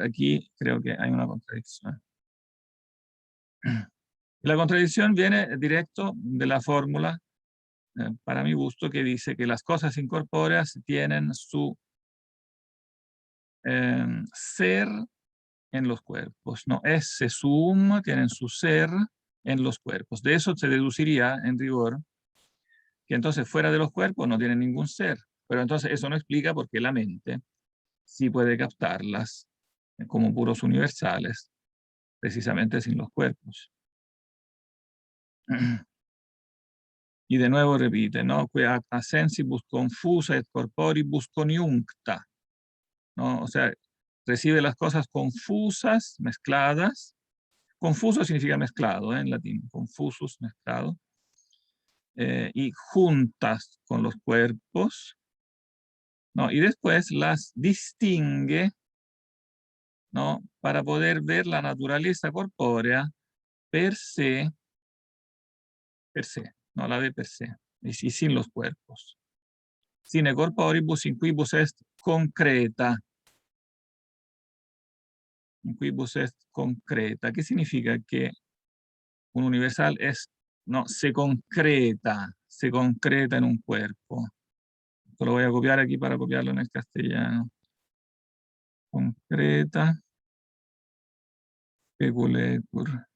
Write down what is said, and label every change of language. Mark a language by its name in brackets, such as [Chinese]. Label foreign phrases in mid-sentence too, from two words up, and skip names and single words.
[Spanish] Aquí creo que hay una contradicción. La contradicción viene directo de la fórmula, para mi gusto, que dice que las cosas incorpóreas tienen su ser en los cuerpos, ¿no? [Latin] Esse sum [Spanish] tienen su ser en los cuerpos. De eso se deduciría, en rigor, que entonces fuera de los cuerpos no tienen ningún ser. Pero entonces eso no explica por qué la mente sí puede captarlas como puros universales, precisamente sin los cuerpos. Y de nuevo repite, ¿no? [Latin] Que a sensibus confusa et corporibus coniuncta, [Spanish] ¿no? O sea, recibe las cosas confusas, mezcladas. Confuso significa mezclado, en latín, confusus, mezclado. Y juntas con los cuerpos, ¿no? Y después las distingue, ¿no? Para poder ver la naturaleza corpórea [Latin] per se, [Spanish] no la ve [Latin] per se, [Spanish] y sin los cuerpos. [Latin] Sine corporibus in quibus est concreta. In quibus est concreta. [Spanish] ¿Qué significa? Que un universal es, no, se concreta en un cuerpo. Esto lo voy a copiar aquí para copiarlo en el castellano. Concreta, peculecur.